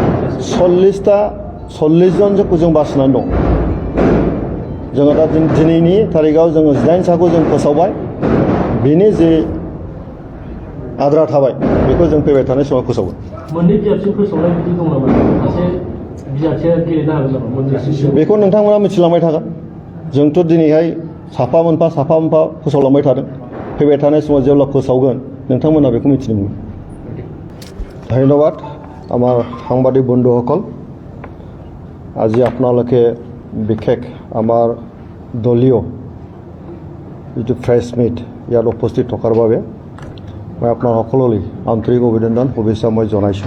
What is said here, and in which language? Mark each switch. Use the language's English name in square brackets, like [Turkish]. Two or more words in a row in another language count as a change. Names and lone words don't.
[Bodo] 40 जनखौ जों बासिनानै दं जोङो दा दिनैनि थारिखआव जोङो 18 साखौ जों फोसावबाय बेनि जे आद्रा थाबाय बेखौ जों फैबाय थानाय समाव फोसावगोन मोननै बिजाबसिम फोसावनाय बिदि दं नामा सासे बिजाथिया गेलेनो हागोन नामा मोननैसिम बेखौ नोंथांमोना मिथिलांबाय थागोन जोंथ' दिनैहाय साफा मोनफा फोसावलांबाय थादों फैबाय थानाय समाव जेब्ला फोसावगोन नोंथांमोना बेखौ मिथिनो मोनगोन [Assamese] ধন্যবাদ আমাৰ সাংবাদিক বন্ধুসকল আজি আপোনালোকে বিশেষ আমাৰ দলীয় যিটো ফ্ৰেছ মিট ইয়াত উপস্থিত থকাৰ বাবে মই আপোনাৰ সকলোলৈ আন্তৰিক অভিনন্দন শুভেচ্ছা মই জনাইছোঁ।